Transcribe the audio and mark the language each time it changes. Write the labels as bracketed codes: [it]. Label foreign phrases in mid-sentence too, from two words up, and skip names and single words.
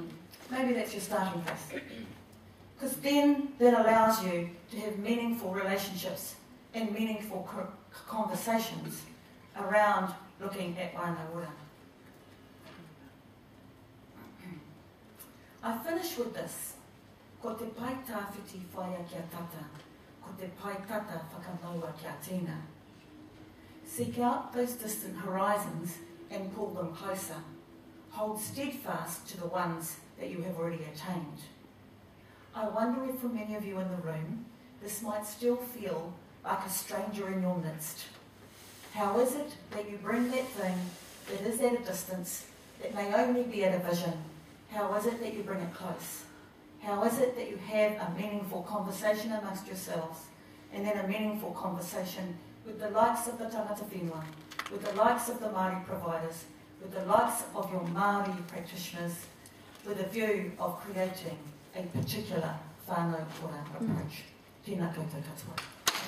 [en] Maybe that's your starting place. Because then that allows you to have meaningful relationships and meaningful conversations around looking at Whanau Ora. I finish with this. [mi] Ko te pai tāwhiti whaia kia tata, ko te pai tata whakamaua kia tēnā. [en] Seek out those distant horizons and pull them closer. Hold steadfast to the ones that you have already attained. I wonder if for many of you in the room, this might still feel like a stranger in your midst. How is it that you bring that thing that is at a distance, that may only be at a vision? How is it that you bring it close? How is it that you have a meaningful conversation amongst yourselves, and then a meaningful conversation with the likes of the [mi] tangata whenua, [en] with the likes of the Māori providers, with the likes of your Māori practitioners, with a view of creating a particular [mi] whānau ora [en] approach? [mi] Tēnā koutou katoa.